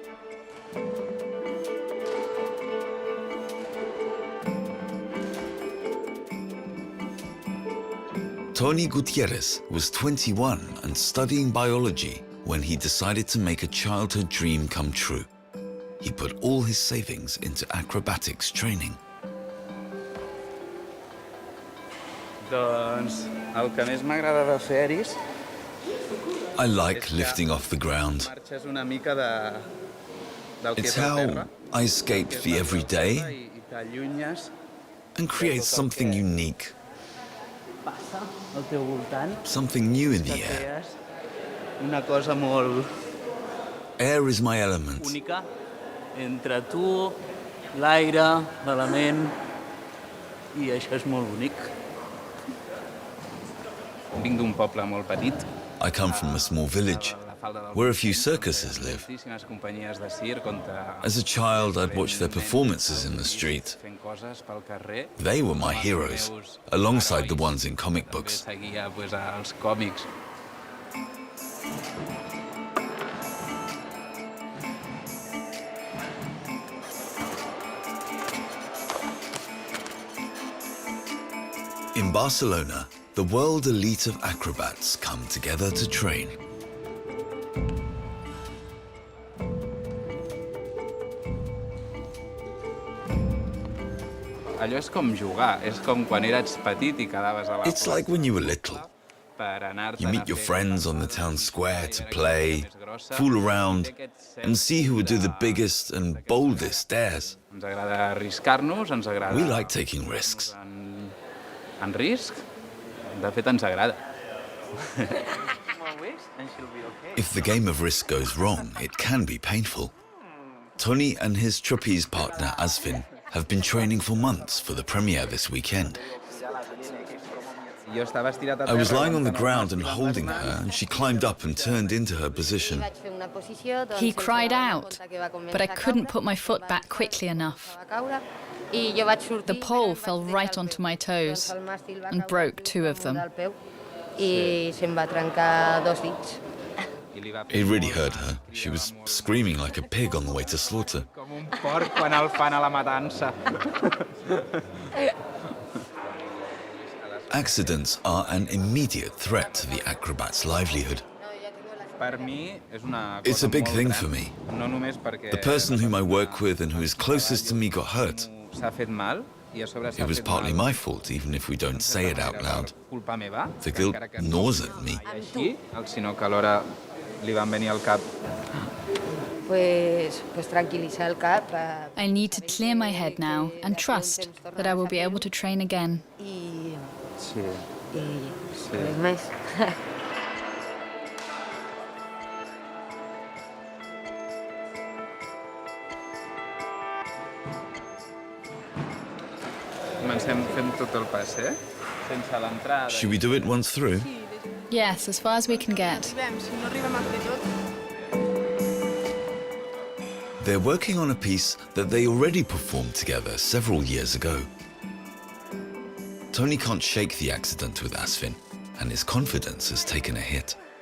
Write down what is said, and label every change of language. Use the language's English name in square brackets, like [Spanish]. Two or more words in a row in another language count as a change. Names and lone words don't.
[English] Tony Gutierrez was 21 and studying biology when he decided to make a childhood dream come true. He put all his savings into acrobatics training. [Catalan] Doncs el que més m'agrada de fer eris [English] I like lifting off the ground. [Catalan] marxes una mica del que [English] It's [Catalan] és el [English] how [Catalan] terra, [English] I escape the everyday [Catalan] i t'allunyes, [English] and create something unique, [Catalan] passa al teu voltant, [English] something new in [Catalan] que [English] the air. [Catalan] crees una cosa molt [English] Air is my element. [Catalan] única entre tu, l'aire, l'element, i això és molt bonic. Vinc d'un poble molt petit. [English] I come from a small village where a few circuses live. [Catalan] Moltíssimes companyies de circ on [English] As a child, I'd watch their performances in the street. [Catalan] fent coses pel carrer. [English] They were my heroes, alongside the ones in comic [Catalan] També [English] books. [Catalan] seguia els còmics. [English] In Barcelona, the world elite of acrobats come together to train. [Catalan] Allò és com jugar, és com quan eres petit i quedaves a la [English] It's like when you were little. [Catalan] per anar-te'n [English] You meet your friends on the town square to play, fool around, and see who would do the biggest and boldest dares. [Catalan] Ens agrada arriscar-nos, ens agrada... [English] We like taking risks. [Catalan] En risc, de fet ens agrada. [English] If the game of risk goes wrong, it can be painful. Tony and his trapeze partner Asvin have been training for months for the premiere this weekend. [Catalan] Jo estava estirat a [English] I was [Catalan] terra, [English] lying on the [Catalan] no [English] ground and [Catalan] em [English] holding [Catalan] vaig [English] her, and she climbed up and turned into her position. He cried out, but I couldn't put my foot back quickly enough. The pole fell right onto my toes and broke 2 of them. It really hurt her. She was screaming like a pig on the way to slaughter. [Catalan] Com un porc quan el fan a la matança. [English] Accidents are an immediate threat to the acrobat's livelihood. [Catalan] Per mi és una cosa [English] It's a big [Catalan] molt [English] thing [Catalan] gran, [English] for me. [Catalan] No només perquè [English] The person whom I work with and who is closest to me got hurt. [Catalan] s'ha fet mal i a sobre s'ha [English] It was [Catalan] fet [English] partly [Catalan] mal. [English] my fault, even if we don't say it out loud. [Catalan] Culpa meva. [English] The guilt [Catalan] encara que [English] gnaws at me. [Catalan] així, sinó que alhora li van venir al cap. tranquil·litzar el cap [English] I need to clear my head now and trust that I will be able to train again. [Catalan] i Sí. res més. Comencem fent tot el pas, sense l'entrada. [English] Should we do it once through? Yes, as far as we can get. They're working on a piece that they already performed together several years ago. Tony can't shake the accident with Asvin, and his confidence has taken a hit.